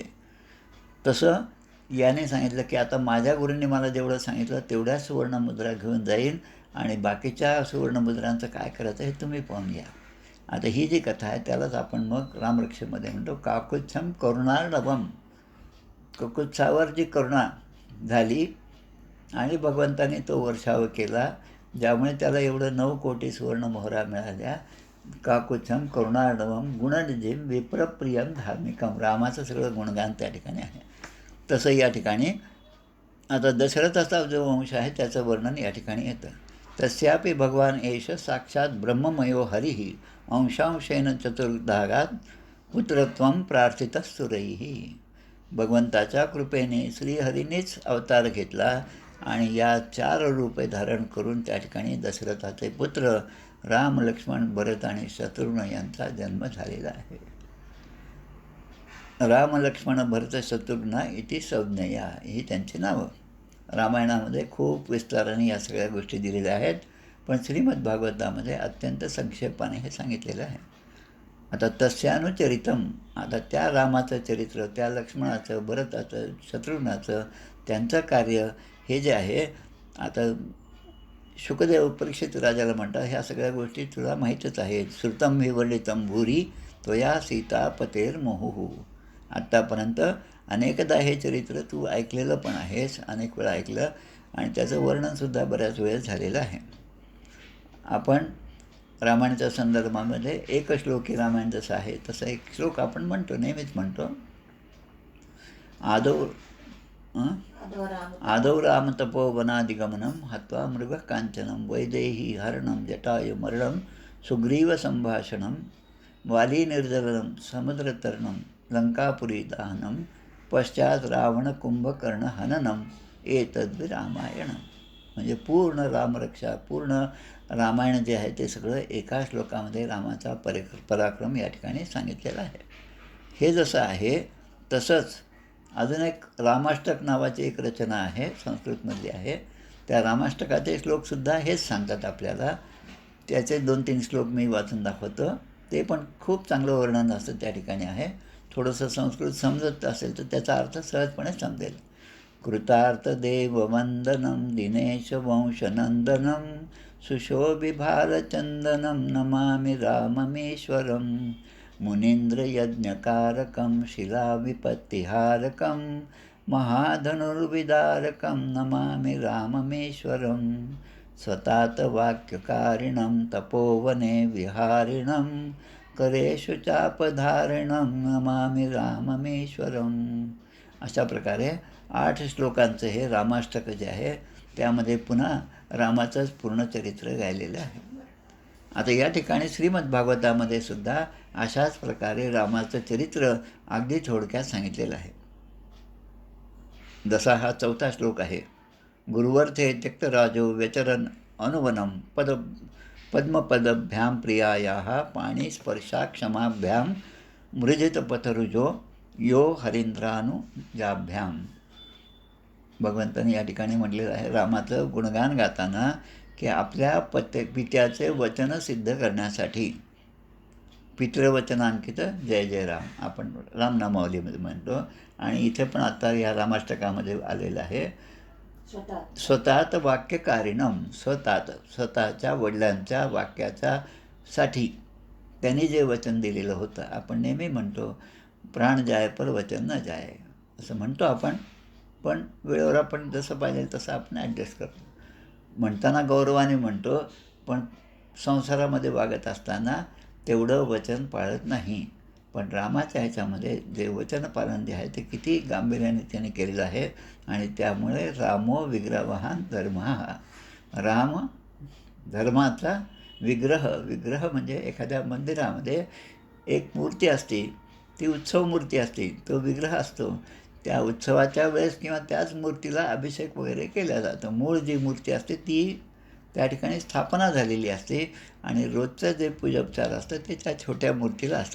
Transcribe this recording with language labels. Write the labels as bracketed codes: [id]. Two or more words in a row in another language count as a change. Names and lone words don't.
[mr] तसं याने सांगितलं की आता माझ्या गुरूंनी मला जेवढं सांगितलं तेवढ्या सुवर्णमुद्रा घेऊन जाईन आणि बाकीच्या सुवर्णमुद्रांचं काय करायचं हे तुम्ही पाहून घ्या. आता ही जी कथा आहे त्यालाच आपण मग रामरक्षेमध्ये म्हणतो [sa] काकुत्सम करुणार्णवम. [mr] कुकुत्सावर जी करुणा झाली आणि भगवंताने तो वर्षाव केला, ज्यामुळे त्याला एवढं 9 कोटी सुवर्णमोहरा मिळाल्या. [sa] काकुत्सम करुणार्णवम गुणनिधिम विप्रप्रियम धार्मिकम. [mr] रामाचं सगळं गुणगान त्या ठिकाणी आहे. तसं या ठिकाणी आता दशरथाचा जो वंश आहे त्याचं वर्णन या ठिकाणी येतं. [sa] तस्यापि भगवान एष साक्षात ब्रह्ममयो हरिः अंशांशेन चतुर्धागात पुत्रत्वं प्रार्थितस्तुरैः. [mr] भगवंताच्या कृपेने श्रीहरीनेच अवतार घेतला आणि या 4 रूपे धारण करून त्या ठिकाणी दशरथाचे पुत्र राम, लक्ष्मण, भरत आणि शत्रुघ्न यांचा जन्म झालेला आहे. राम, लक्ष्मण, भरत, शत्रुघ्न [sa] इति संज्ञया [mr] ही त्यांची नावं. रामायणामध्ये खूप विस्ताराने या सगळ्या गोष्टी दिलेल्या आहेत, पण श्रीमद्भागवतामध्ये अत्यंत संक्षेपाने हे सांगितलेलं आहे. आता तस्यानुचरितम, आता त्या रामाचं चरित्र, त्या लक्ष्मणाचं, भरताचं, शत्रुघ्नाचं, त्यांचं कार्य हे जे आहे, आता शुकदेव परीक्षित राजाला म्हणतात ह्या सगळ्या गोष्टी तुला माहीतच आहेत. [sa] श्रुतम विवर्णितम भूरी त्वया सीता पतेर मोहुः. [mr] आत्तापर्यंत अनेकदा हे चरित्र तू ऐकलेलं पण आहेस, अनेक वेळा ऐकलं आणि त्याचं वर्णनसुद्धा बऱ्याच वेळेस झालेलं आहे. आपण रामायणाच्या संदर्भामध्ये एक श्लोकी रामायण जसं आहे तसं एक श्लोक आपण म्हणतो, नेहमीच म्हणतो. [sa] आदौ राम तपोवनादिगमनं हत्वा मृग कांचनं वैदेही हरणं जटायु मरणं सुग्रीव संभाषणं वाली निर्जलं समुद्रतरणं लंकापुरी दहनं पश्चात रावण कुंभकर्ण हननं एतद् रामायण. [mr] म्हणजे पूर्ण रामरक्षा, पूर्ण रामायण जे आहे ते सगळं एका श्लोकामध्ये रामाचा पराक्रम या ठिकाणी सांगितलेला आहे. हे जसं आहे तसंच अजून एक रामाष्टक नावाची एक रचना आहे, संस्कृतमधली आहे. त्या रामाष्टकाचे श्लोकसुद्धा हेच सांगतात आपल्याला. त्याचे 2-3 श्लोक मी वाचून दाखवतो. ते पण खूप चांगलं वर्णन असतं त्या ठिकाणी आहे. थोडंसं संस्कृत समजत असेल तर त्याचा अर्थ सहजपणे समजेल. [sa] कृतार्थ देववंदनं दिनेश वंशनंदनं सुशोभिभारचंदनं नमामि राममीश्वरं मुनीन्द्रयज्ञकारकं शिलाविपत्तिहारकं महाधनुर्विदारकं नमामि राममीश्वरं स्वतात वाक्यकारिणं तपोवने विहारिणं करेषु चापधारिणं नमामि राममीश्वरं. [mr] अशा प्रकारे 8 श्लोकांचं हे रामाष्टक जे आहे त्यामध्ये पुन्हा रामाचंच पूर्ण चरित्र गायलेलं आहे. आता या ठिकाणी श्रीमद्भागवतामध्ये सुद्धा अशाच प्रकारे रामाचं चरित्र अगदी थोडक्यात सांगितलेलं आहे. जसा हा 4था श्लोक आहे. [sa] गुरुवर्थे त्यक्तराजो व्यचरन् अनुवनं पद्मपदभ्यां प्रियायाः पाणिस्पर्शाक्षमाभ्यां मृजितपथरुजो यो हरींद्रानुजाभ्यां. [mr] भगवंतांनी या ठिकाणी म्हटलेलं आहे रामाचं गुणगान गाताना की आपल्या पित्याचे वचन सिद्ध करण्यासाठी [sa] पितृवचनांकित जय जय राम [mr] आपण रामनामावलीमध्ये म्हणतो. आणि इथे पण आता या रामाष्टकामध्ये आलेलं आहे [sa] स्वतःत वाक्यकारिणम. [mr] स्वतःच्या वडिलांच्या वाक्याच्या साठी त्यांनी जे वचन दिलेलं होतं. आपण नेहमी म्हणतो [hi] प्राण जाय पर वचन न जाय [mr] असं म्हणतो आपण, पण वेळेवर आपण जसं पाहिजे तसं आपण ॲडजस्ट करतो. म्हणताना गौरवाने म्हणतो, पण संसारामध्ये वागत असताना तेवढं वचन पाळत नाही. पण रामाच्या ह्याच्यामध्ये जे वचनपालन जे आहे ते किती गांभीर्याने त्याने केलेलं आहे. आणि त्यामुळे [sa] रामो विग्रहवान धर्म. [mr] राम धर्माचा विग्रह म्हणजे एखाद्या मंदिरामध्ये एक मूर्ती असते, ती उत्सव मूर्ती असते, तो विग्रह असतो. त्या उत्सवाच्या वेळेस किंवा त्याच मूर्तीला अभिषेक वगैरे केला जातो. मूळ जी मूर्ती असते ती त्या ठिकाणी स्थापना झालेली असते आणि रोजचं जे पूजोपचार असतं ते त्या छोट्या मूर्तीला असतं.